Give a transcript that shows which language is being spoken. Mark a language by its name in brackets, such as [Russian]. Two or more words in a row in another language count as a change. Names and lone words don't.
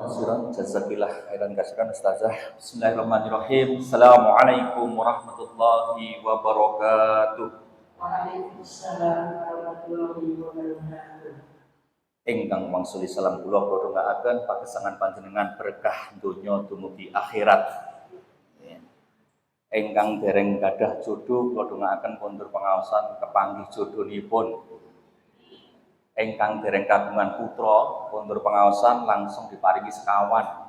[Arabic] كثيرا، جزاك الله خيرا كثيرا Ustazah. بسم الله الرحمن الرحيم. السلام عليكم ورحمة الله وبركاته. وعليكم السلام ورحمة الله وبركاته. [Javanese] Ingkang mangsuli salam kula dongaaken pagesangan panjenengan berkah donya dumugi akhirat. Ingkang dereng gadah jodoh kula dongaaken kondur pangaosan kepanggih jodhonipun. Ingkang dereng kagungan putra kondur pangaosan langsung diparingi sekawan.